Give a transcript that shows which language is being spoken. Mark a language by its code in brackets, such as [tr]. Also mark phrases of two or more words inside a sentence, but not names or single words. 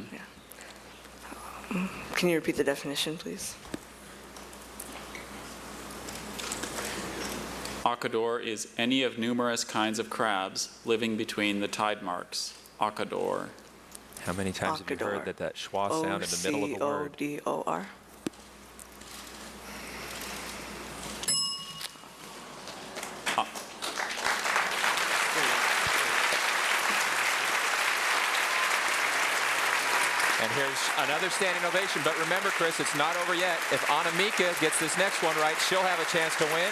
[en] Can you repeat the definition, please? Acador is any of numerous kinds of crabs living between the tide marks. Acador. How many times have you heard that schwa sound in the middle of the word? O-C-O-D-O-R. And here's another standing ovation. But remember, Chris, it's not over yet. If Anamika gets this next one right, she'll have a chance to win.